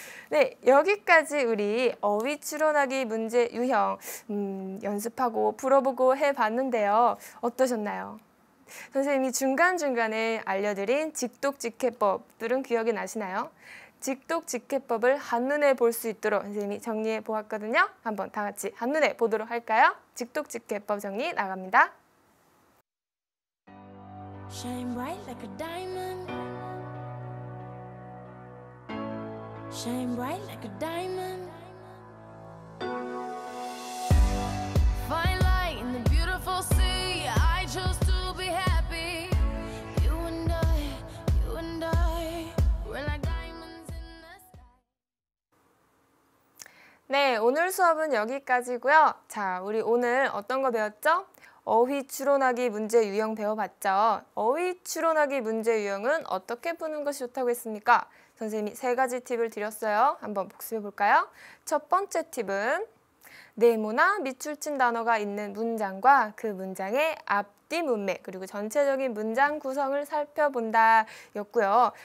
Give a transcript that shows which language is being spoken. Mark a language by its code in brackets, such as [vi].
[ko] 네, 여기까지 우리 어휘 추론하기 문제 유형 연습하고 풀어보고 해봤는데요. 어떠셨나요? 선생님이 중간중간에 알려드린 직독직해법들은 기억이 나시나요? 직독직해법을 한눈에 볼 수 있도록 선생님이 정리해 보았거든요. 한번 다 같이 한눈에 보도록 할까요? 직독직해법 정리 나갑니다. [en] Shine bright like a diamond. Shine bright like a diamond. Fine light in the beautiful sea. I chose to be happy. You and I, we're like diamonds in the sky. [ko] 네, 오늘 수업은 여기까지고요. 자, 우리 오늘 어떤 거 배웠죠? 어휘 추론하기 문제 유형 배워봤죠? 어휘 추론하기 문제 유형은 어떻게 푸는 것이 좋다고 했습니까? 선생님이 3가지 팁을 드렸어요. 한번 복습해 볼까요? 첫 번째 팁은 네모나 밑줄 친 단어가 있는 문장과 그 문장의 앞뒤 문맥 그리고 전체적인 문장 구성을 살펴본다 였고요.